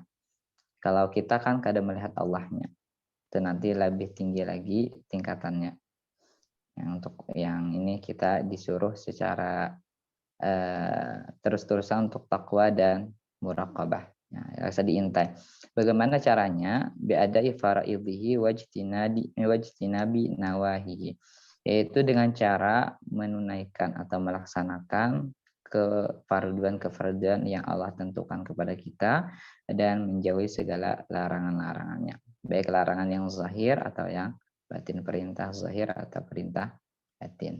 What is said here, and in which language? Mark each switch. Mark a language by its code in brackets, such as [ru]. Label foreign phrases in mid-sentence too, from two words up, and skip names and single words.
[id] Kalau kita kan kadang melihat Allahnya, itu nanti lebih tinggi lagi tingkatannya. Yang untuk yang ini kita disuruh secara terus-terusan untuk takwa dan muraqabah. Ya, rasa diintai. Bagaimana caranya? [ar] بأداء فرائضه واجتناب نواهيه. [id] Yaitu dengan cara menunaikan atau melaksanakan kefarduan yang Allah tentukan kepada kita dan menjauhi segala larangan-larangannya. Baik larangan yang zahir atau yang batin, perintah zahir atau perintah batin.